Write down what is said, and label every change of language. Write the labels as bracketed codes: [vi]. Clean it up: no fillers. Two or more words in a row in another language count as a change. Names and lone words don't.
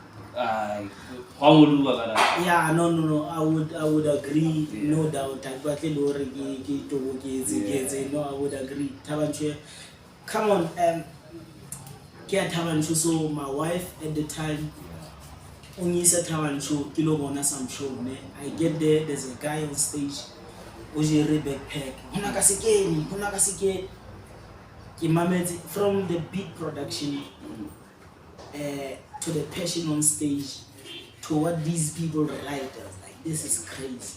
[en] yeah, no, I would agree, no doubt. No, I would agree. Thabeng, come on, Thabeng. So my wife at the time, only said Thabeng [st] kilo bona [en] some show. I get there, there's a guy on stage, Ojere backpack. From the beat production to the passion on stage, to what these people write, I was like, this is crazy.